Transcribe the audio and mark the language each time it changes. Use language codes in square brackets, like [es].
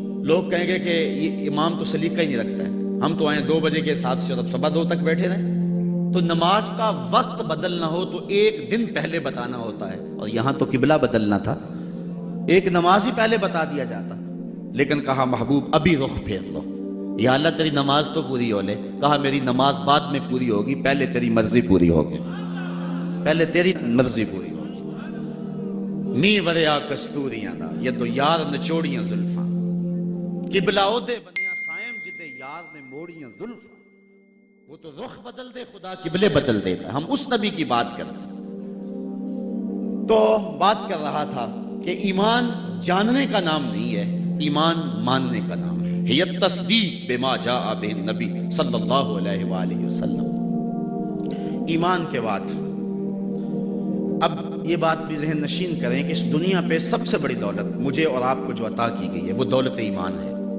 [ur] لوگ کہیں گے کہ یہ امام تو سلیقہ ہی نہیں رکھتا ہے، ہم تو آئیں 2 بجے کے حساب سے اور اب 2:15 تک بیٹھے رہیں۔ تو نماز کا وقت بدلنا ہو تو 1 دن پہلے بتانا ہوتا ہے، اور یہاں تو قبلہ بدلنا تھا، 1 نماز ہی پہلے بتا دیا جاتا، لیکن کہا محبوب ابھی رخ پھیر لو۔ یا اللہ تیری نماز تو پوری ہو لے، کہا میری نماز بعد میں پوری ہوگی، پہلے تیری مرضی پوری ہوگی، پہلے تیری مرضی پوری ہوگی۔ [pa] می وریا کستوریاں دا یہ تو یار نچوڑیاں زلفاں قبلہ دے بنیا سائم جدے یار نے موڑیاں زلفاں وہ تو رخ بدل دے خدا قبلے بدل دیتا. [ur] ہم اس نبی کی بات کرتے ہیں. تو بات کر رہا تھا کہ ایمان جاننے کا نام نہیں ہے, ایمان ماننے کا نام ہے. [ar] یہ تصدیق بما جاء بہ النبی صلی اللہ علیہ وآلہ وسلم. [ur] ایمان کے بعد اب یہ بات بھی ذہن نشین کریں کہ اس دنیا پہ سب سے بڑی دولت مجھے اور آپ کو جو عطا کی گئی ہے وہ دولت ایمان ہے.